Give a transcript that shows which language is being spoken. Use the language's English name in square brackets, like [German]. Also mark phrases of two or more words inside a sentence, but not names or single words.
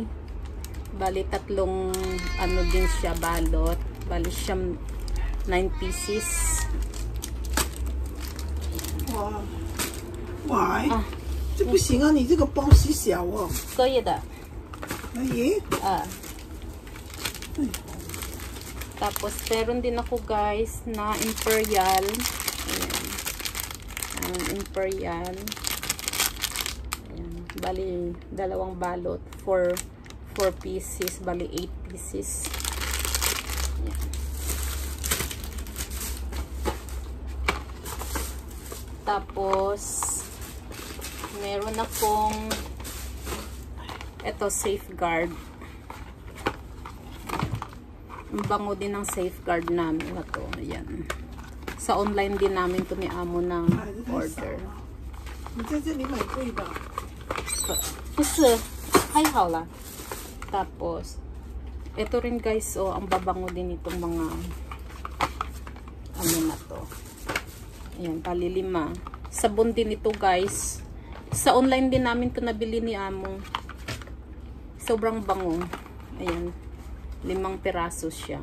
[Filipino] Bali, tatlong ano din siya, balot. Bali siya 9 pieces. [English] Wow. Why? [Chinese] 这不行啊，你这个包细小哦。可以的。可以？ [Filipino] Tapos, meron din ako guys na Imperial. Ayan. Imperial. Bali, dalawang balot. 4 pieces. Bali, 8 pieces. Ayan. Tapos, meron akong ito, Safeguard. Ang bango din ng Safeguard namin na to. Ayan. Sa online din namin to ni amo ng order. [Chinese] 你在这里买贵吧？不是，还好啦。 [Filipino] Tapos, ito rin guys, oh, ang babango din itong mga ano na to. Ayan, bali 5. Sabon din ito guys. Sa online din namin to nabili ni amo. Sobrang bango. Ayan, 5 piraso siya.